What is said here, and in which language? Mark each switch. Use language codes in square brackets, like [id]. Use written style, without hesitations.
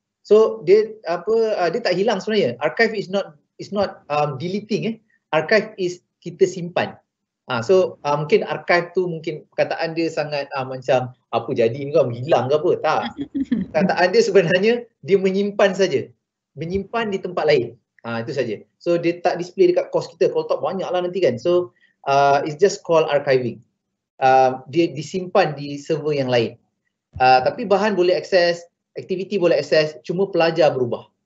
[ms] So dia tak hilang sebenarnya. [en] Archive is not deleting. Archive is [ms] kita simpan. So mungkin archive tu mungkin perkataan dia sangat macam apa jadi ni kau hilang ke apa, tak. Perkataan dia sebenarnya dia menyimpan saja. Menyimpan di tempat lain. Itu saja. So dia tak display dekat course kita, kalau tak banyak lah nanti kan. [en] So it's just called archiving. [ms] Dia disimpan di server yang lain. Tapi bahan boleh akses, aktiviti boleh akses, cuma pelajar berubah.